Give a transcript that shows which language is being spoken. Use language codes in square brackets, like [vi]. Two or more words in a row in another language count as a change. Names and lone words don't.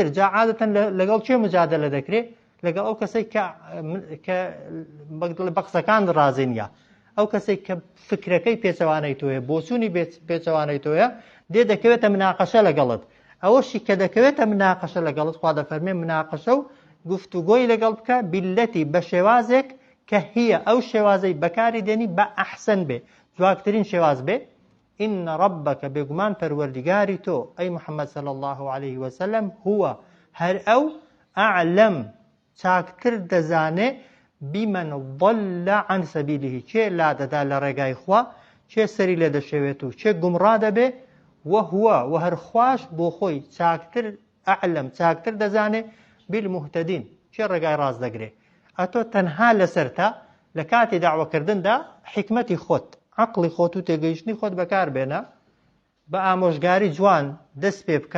[ckb] جا عادەتەن لەگەڵ چێ مجادلە دەکرێت لەگەڵ ئەو کەسێک کە بە قسەکان ڕازی نیە ئەو کەسێک کە فکرەکەی پێچەوانەی تۆیە بۆچوونی پێچەوانەی تۆیە دێ دەکەوێتە مناقەشە لەگەڵت ئەوەشی کە دەکەوێتە مناقەشە لەگەڵت خوا دەفەرمێ مناقەشە و گفتوگۆی لەگەڵ بکە بیلەتی بە شێوازێک کە هي ئەو شێوازەی بەکاری دێنی بە ئەحسن بێ، جوانترین شێواز بێ. [ar] إن ربك [ckb] بێگومان پەروەردگاری تۆ ئەی محەممەد [ar] صلی الله عليه وسلم [ckb] هو هەر ئەو ئەعلەم چاکتر دەزانێ [ar] بمن ضل عن سبيله [ckb] چێ لا دەدا لە ڕێگای خوا، چێ سەری لێ دەشێوێت و چێ گومڕا دەبێ، وهو وهەر خوش بۆ خۆی چاکتر ئەعلەم چاکتر دەزانێ بالمهتدین چێ ڕێگای ڕاست دەگرێ. ئەتۆ تەنها لەسەرتا لە کاتی داواکردندا حکمەتی خۆت عقلی خۆت و تێگەیشتنی خۆت بەکار بێنە، بە ئامۆژگاری جوان دەست پێ بکە.